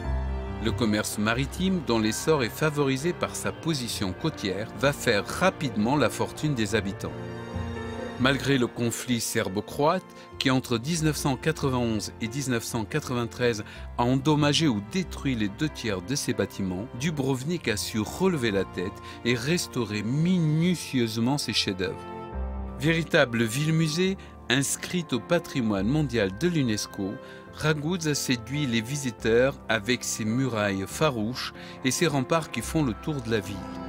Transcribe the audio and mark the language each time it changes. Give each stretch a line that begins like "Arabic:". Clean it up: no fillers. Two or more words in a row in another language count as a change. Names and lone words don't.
French: Le commerce maritime, dont l'essor est favorisé par sa position côtière, va faire rapidement la fortune des habitants. Malgré le conflit serbo-croate, qui entre 1991 et 1993 a endommagé ou détruit les 2/3 de ses bâtiments, Dubrovnik a su relever la tête et restaurer minutieusement ses chefs-d'œuvre. Véritable ville-musée, inscrite au patrimoine mondial de l'UNESCO, Raguz a séduit les visiteurs avec ses murailles farouches et ses remparts qui font le tour de la ville.